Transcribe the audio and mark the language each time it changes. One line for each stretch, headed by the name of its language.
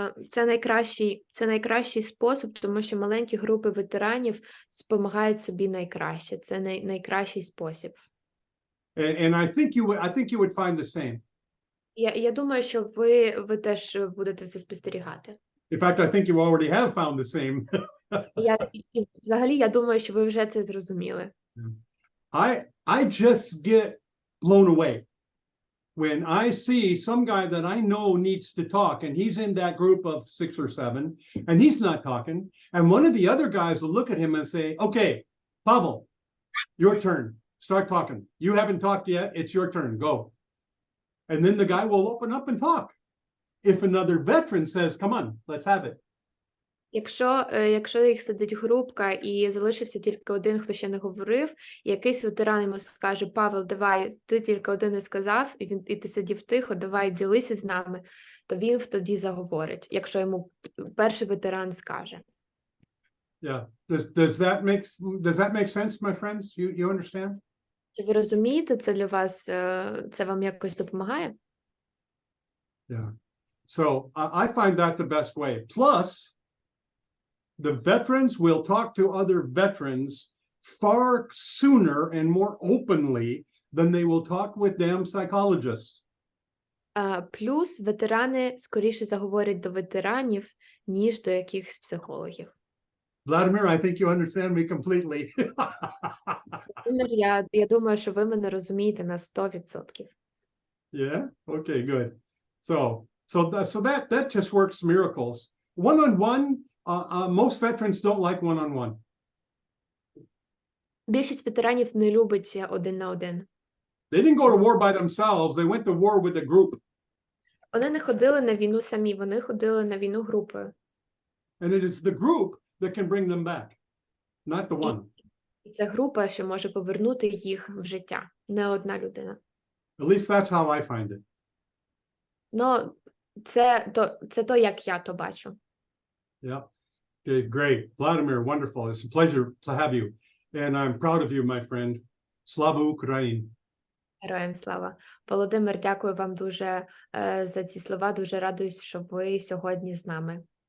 Ukrainian: Це найкращий спосіб, тому що маленькі групи ветеранів допомагають собі найкраще. Це найкращий спосіб.
English: And I think you would find the same.
Ukrainian: Я думаю, що ви теж будете це спостерігати.
English: In fact, I think you already have found the same.
Ukrainian: Взагалі, я думаю, що ви вже це зрозуміли.
English: I just get blown away when I see some guy that I know needs to talk, and he's in that group of 6 or 7, and he's not talking, and one of the other guys will look at him and say, okay, Pavel, your turn, start talking. You haven't talked yet, it's your turn, go. And then the guy will open up and talk. If another veteran says, come on, let's have it.
Ukrainian: Якщо їх сидить групка і залишився тільки один, хто ще не говорив, якийсь ветеран йому скаже: Павел, давай, ти тільки один не сказав, і ти сидів тихо, давай ділися з нами, то він тоді заговорить, якщо йому перший ветеран скаже.
English: Yeah. Does that make sense, my friends? You understand?
Ukrainian: Чи ви розумієте, це для вас, це вам якось допомагає?
English: Yeah. So I find that the best way. Plus, the veterans will talk to other veterans far sooner and more openly than they will talk with damn psychologists.
Ukrainian: Плюс ветерани скоріше заговорять до ветеранів, ніж до якихось психологів.
English: Vladimir, I think you understand me completely.
Ukrainian: Я думаю, що ви мене розумієте на 100%.
English: Yeah? Okay, good. So that just works miracles. One-on-one, most veterans don't like one-on-one.
Ukrainian: Більшість ветеранів не любить один на один.
English: They didn't go to war by themselves. They went to war with a group.
Ukrainian: Вони не ходили на війну самі, вони ходили на війну групою.
English: And it is the group that can bring them back, not the one.
Ukrainian: І це група, що може повернути їх в життя, не одна людина.
English: At least that's how I find it.
Ukrainian: Ну, це то, як я то бачу.
English: Yeah. Okay, great. Vladimir, wonderful. It's a pleasure to have you. And I'm proud of you, my friend.
Ukrainian: Slava Ukraini. Героям слава. Володимир, дякую вам дуже за ці слова. Дуже радуюсь, що ви сьогодні з нами.